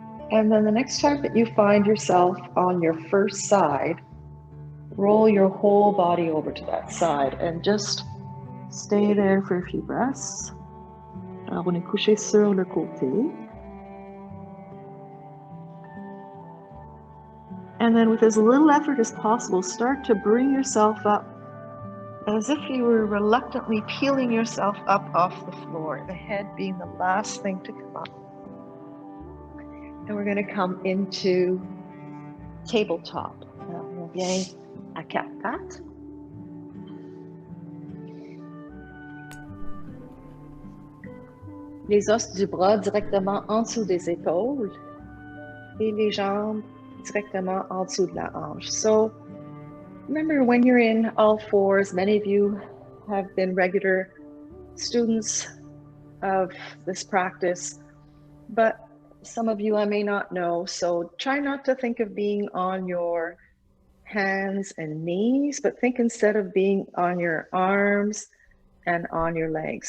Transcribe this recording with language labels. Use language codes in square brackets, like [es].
[en] And then the next time that you find yourself on your first side, roll your whole body over to that side and just stay there for a few breaths. [fr] Alors, on est couché sur le côté. [en] And then with as little effort as possible, start to bring yourself up as if you were reluctantly peeling yourself up off the floor, the head being the last thing to come up. And we're going to come into tabletop. [fr] On vient à quatre pattes. Les os du bras directement en dessous des épaules et les jambes directement en dessous de la hanche. [en] So remember, when you're in all fours, many of you have been regular students of this practice, but some of you I may not know, so try not to think of being on your hands and knees, but think instead of being on your arms and on your legs.